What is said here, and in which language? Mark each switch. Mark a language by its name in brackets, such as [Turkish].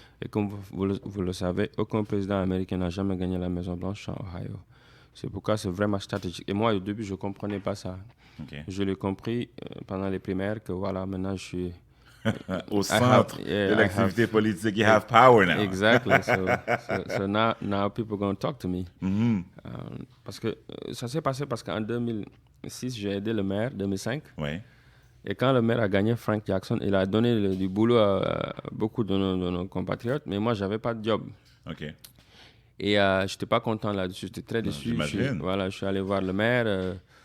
[French] Et comme vous le savez, aucun président américain n'a jamais gagné la Maison-Blanche en Ohio. C'est pourquoi c'est vraiment stratégique. Et moi, au début, je ne comprenais pas ça. [English] Okay. [French] Je l'ai compris pendant les primaires que voilà, maintenant je suis au centre de l'activité politique. [English] You have power now. Exactly. So now people are going to talk to me. [French] Parce que ça s'est passé parce qu'en 2006, j'ai aidé le maire, 2005. Oui. Et quand le maire a gagné, Frank Jackson, il a donné du boulot à beaucoup de nos compatriotes, mais moi, je n'avais pas de job. OK. Et je n'étais pas content là-dessus, j'étais très déçu. Je suis allé voir le maire.